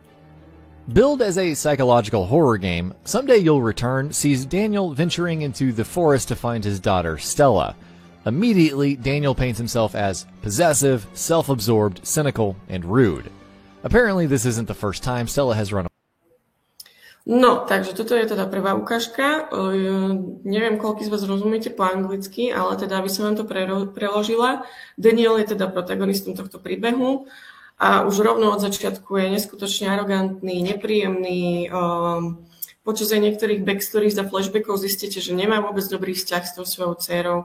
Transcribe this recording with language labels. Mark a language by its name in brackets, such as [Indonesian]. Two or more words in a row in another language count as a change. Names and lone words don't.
[English] Billed as a psychological horror game, Someday You'll Return sees Daniel venturing into the forest to find his daughter, Stella. Immediately, Daniel paints himself as possessive, self-absorbed, cynical, and rude. Apparently, this isn't the first time Stella has run away. [Slovak] No, takže toto je teda prvá ukážka. Neviem, koľko z vás rozumiete po anglicky, ale teda, aby som vám to preložila. Daniel je teda protagonistom tohto príbehu a už rovno od začiatku je neskutočne arogantný, nepríjemný. Počas aj niektorých backstories a flashbackov zistíte, že nemá vôbec dobrý vzťah s tou svojou dcérou.